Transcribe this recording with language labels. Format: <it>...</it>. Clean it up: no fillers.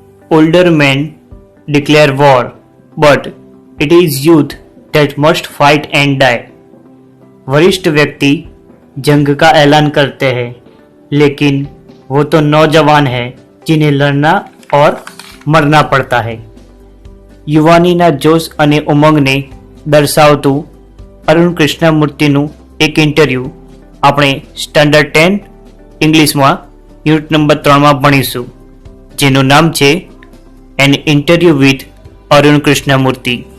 <en>older men declare war, but it is youth that must fight and die.</en> <hi>वरिष्ठ व्यक्ति जंग का ऐलान करते हैं, लेकिन वो तो नौजवान है जिन्हें लड़ना और मरना</hi> <gu>પડતા</gu> <hi>है.</hi> <gu>યુવાનીના જોશ અને ઉમંગને દર્શાવતું અરુણ કૃષ્ણમૂર્તિનું એક ઇન્ટરવ્યૂ આપણે સ્ટાન્ડર્ડ 10 ઇંગ્લિશમાં યુનિટ નંબર 3માં ભણીશું, જેનું નામ છે N interview with Arun Krishnamurthy.</gu>